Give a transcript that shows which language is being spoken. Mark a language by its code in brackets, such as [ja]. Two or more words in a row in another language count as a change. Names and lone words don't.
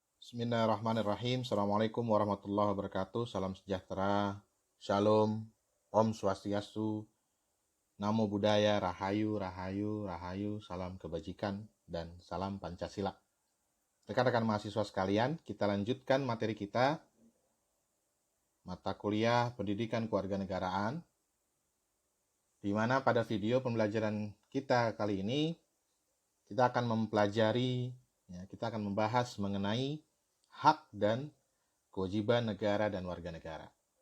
[ar] بسم الله الرحمن الرحيم. السلام عليكم ورحمة الله وبركاته. [id] Salam sejahtera, shalom, om swastiastu, namo buddhaya, rahayu, rahayu, rahayu, salam kebajikan, dan salam Pancasila. Rekan-rekan mahasiswa sekalian, kita lanjutkan materi kita, mata kuliah pendidikan kewarganegaraan, di mana pada video pembelajaran kita kali ini, kita akan mempelajari, kita akan membahas mengenai hak dan kewajiban negara dan warga negara.